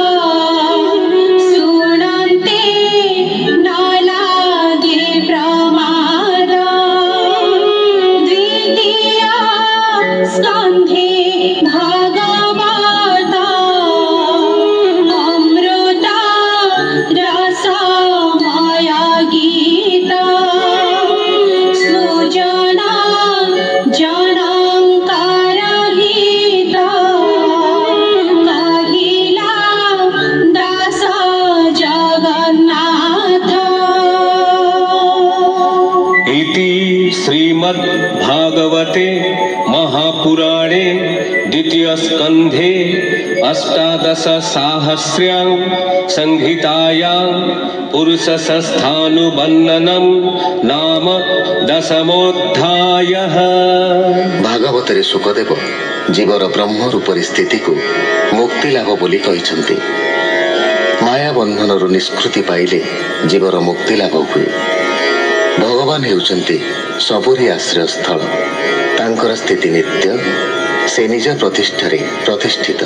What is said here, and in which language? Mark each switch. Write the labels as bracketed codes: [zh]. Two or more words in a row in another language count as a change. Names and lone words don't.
[or] ଶୁଣନ୍ତେ ନ ଲାଗେ ପ୍ରମାଦ ଦ୍ୱିତୀୟ ସ୍କନ୍ଧେ ଭାଗବତ ଅମୃତ ରସମୟ ଗୀତ ସୃଜନ ଜନଙ୍କର ହିତ କହିଲା ଦାସ ଜଗନ୍ନାଥ [sa] इति श्रीमद्भागवते महापुराणे द्वितीयस्कन्धे अष्टादशसाहस्र्यां संहितायां पुरुषसंस्थानुबन्धनं नाम दशमोऽध्यायः। [or] ଭାଗବତରେ ସୁକଦେବ ଜୀବର ବ୍ରହ୍ମ ରୂପରୀ ସ୍ଥିତିକୁ ମୁକ୍ତି ଲାଭ ବୋଲି କହିଛନ୍ତି। ମାୟା ବନ୍ଧନରୁ ନିଷ୍କୃତି ପାଇଲେ ଜୀବର ମୁକ୍ତି ଲାଭ ହୁଏ। ଭଗବାନ ହେଉଛନ୍ତି ସବୁରି ଆଶ୍ରୟସ୍ଥଳ। ତାଙ୍କର ସ୍ଥିତି ନିତ୍ୟ, ସେ ନିଜ ପ୍ରତିଷ୍ଠାରେ ପ୍ରତିଷ୍ଠିତ।